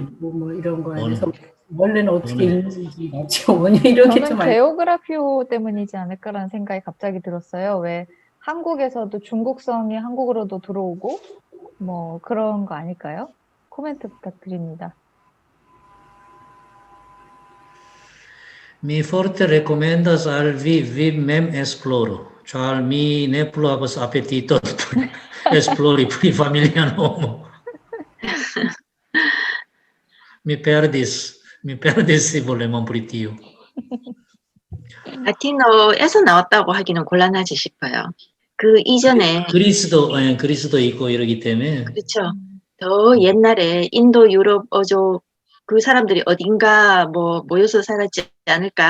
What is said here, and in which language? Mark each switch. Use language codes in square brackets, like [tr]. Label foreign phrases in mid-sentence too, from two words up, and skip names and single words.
[ko] 있고 뭐 이런 거에 원형. 대해서 원래는 어떻게 원형. 읽는지 원형 이렇게 저는 좀 게오그라피오 때문이지 않을까라는 생각이 갑자기 들었어요. 왜 한국에서도 중국성이 한국으로도 들어오고 뭐 그런 거 아닐까요? 코멘트 부탁드립니다. [eo] Mi forte recomendas al vi mem esploro, ĉar mi ne plu havas apetiton por esplori pri familia nomo. Mi perdis volemon pri tio. [ko] 라틴어에서 나왔다고 하기는 곤란하지 싶어요. 그 이전에 그리스도 있고 이러기 때문에 그렇죠. 더 옛날에 인도 유럽 어조 그 사람들이 어딘가 뭐 모여서 살았지 않을까.